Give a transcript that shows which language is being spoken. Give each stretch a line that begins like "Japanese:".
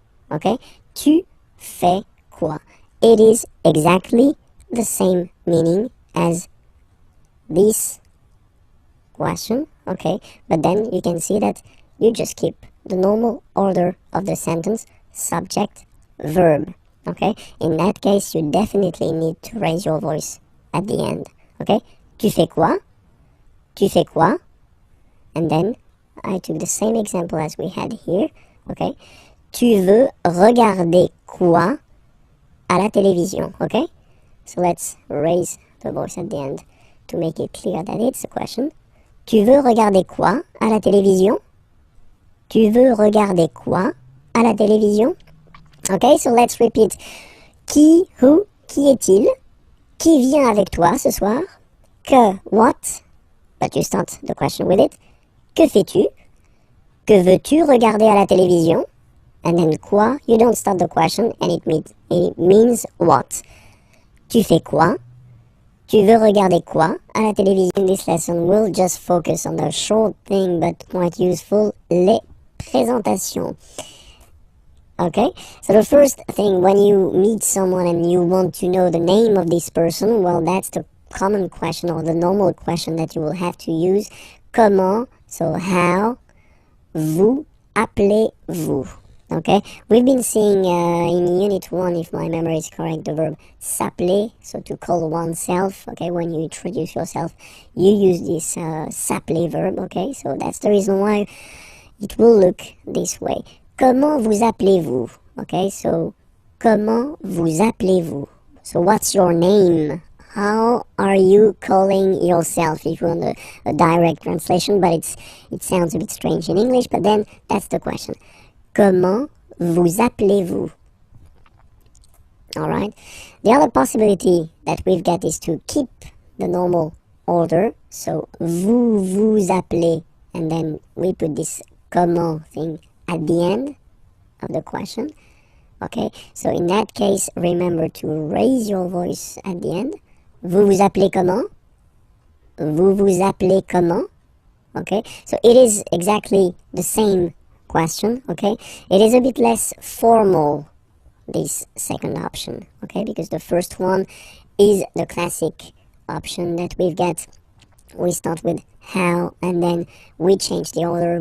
English: Okay,
French: tu fais quoi?
English: It is exactly the same meaning as this question, okay, but then you can see that you just keep the normal order of the sentence, subject, verb. Okay, in that case, you definitely need to raise your voice at the end. Okay,
French: tu fais quoi? Tu fais quoi?
English: And then I took the same example as we had here.
French: Okay, tu veux regarder quoi à la télévision?
English: Okay, so let's raise the voice at the end to make it clear that it's a question.
French: Tu veux regarder quoi à la télévision? Tu veux regarder quoi à la télévision?
English: Okay, so let's repeat. Qui, who,
French: qui est-il? Qui vient avec toi ce soir?
English: Que, what? But you start the question with it.
French: Que fais-tu? Que veux-tu regarder à la télévision?
English: And then quoi? You don't start the question and it means what?
French: Tu fais quoi? Tu veux regarder quoi à la télévision?
English: In this lesson, we'll just focus on the short thing but quite useful, les présentations. Okay, so the first thing when you meet someone and you want to know the name of this person, well, that's the common question or the normal question that you will have to use.
French: Comment,
English: so how,
French: vous appelez-vous?
English: Okay, we've been seeing in Unit 1, if my memory is correct, the verb s'appeler, so to call oneself. Okay, when you introduce yourself, you use this s'appeler verb. Okay, so that's the reason why it will look this way.
French: Comment vous appelez-vous? Okay, so comment vous appelez-vous?
English: So what's your name? How are you calling yourself? If you want a direct translation, but it sounds a bit strange in English, but then that's the question.
French: Comment vous appelez-vous?
English: Alright. The other possibility that we've got is to keep the normal order. So vous vous appelez, and then we put this comment thing at the end of the question. Okay, so in that case, remember to raise your voice at the end.
French: Vous vous appelez comment? Vous vous appelez comment?
English: Okay, so it is exactly the same question. Okay, it is a bit less formal, this second option. Okay, because the first one is the classic option that we've got. We start with how, and then we change the order.